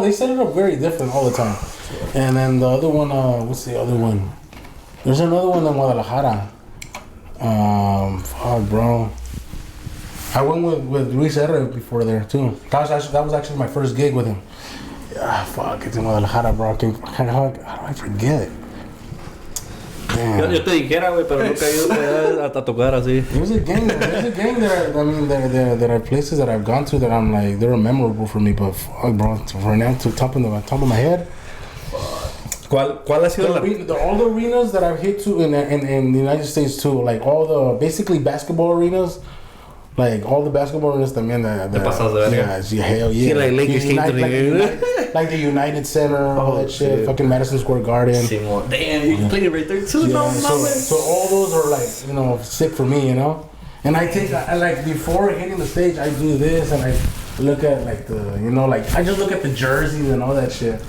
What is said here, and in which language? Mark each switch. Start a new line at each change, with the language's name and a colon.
English: They set it up very different all the time. And then the other one, what's the other one? There's another one in Guadalajara. Fuck, bro. I went with Luis R before there too. That was actually my first gig with him. Fuck, it's in Guadalajara, bro. How do I forget? Damn.
Spanish: yo te dijera, güey, pero nunca he ido a tocar así.
English: There's a gang that are places that I've gone to that I'm like, they were memorable for me, but fuck, bro, right now, to top of my head.
Spanish: ¿Cuál ha sido
English: all the arenas that I've hit to in the United States too, like all the basically basketball arenas. Like all the basketball arenas también hell yeah. Sí, like Lakers came to like the United Center, all that shit. Fucking Madison Square Garden. Damn, you can play it right there too. Yeah, so all those are like, sick for me, And I like before hitting the stage, I do this and I look at like I just look at the jerseys and all that shit.